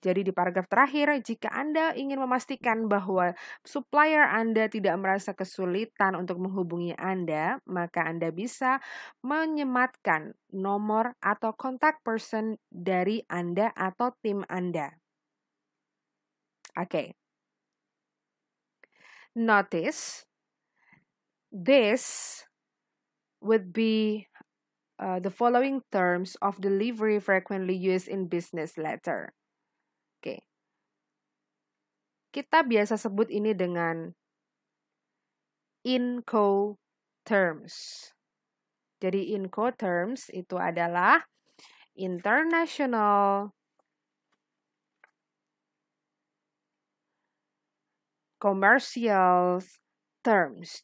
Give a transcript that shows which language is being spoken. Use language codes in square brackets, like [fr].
[id] Jadi di paragraf terakhir, jika Anda ingin memastikan bahwa supplier Anda tidak merasa kesulitan untuk menghubungi Anda, maka Anda bisa menyematkan nomor atau contact person dari Anda atau tim Anda. Okay. [en] Notice this would be the following terms of delivery frequently used in business letter. Oke. [id] Kita biasa sebut ini dengan Incoterms. Jadi Incoterms itu adalah International Commercial Terms.